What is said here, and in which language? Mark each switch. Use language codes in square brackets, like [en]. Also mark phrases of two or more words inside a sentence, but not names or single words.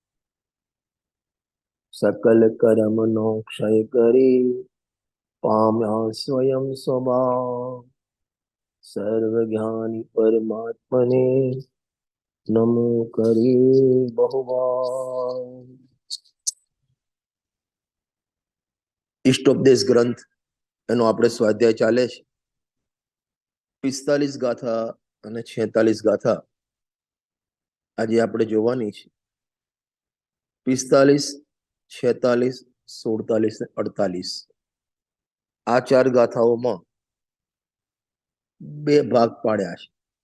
[gu] સકલ કર્મનો ક્ષય કરે પામ્યા સ્વયં સ્વભાવ। સર્વજ્ઞાની પરમાત્મને નમો કરે બહુવાર। ઇષ્ટોપદેશ ગ્રંથ એનો આપણે સ્વાધ્યાય ચાલે છે। 45 ગાથા અને 46 ગાથા આજે આપણે જોવાની છે। 45, 46, 47 ને 48 આ ચાર ગાથાઓમાં બે ભાગ પાડ્યા છે।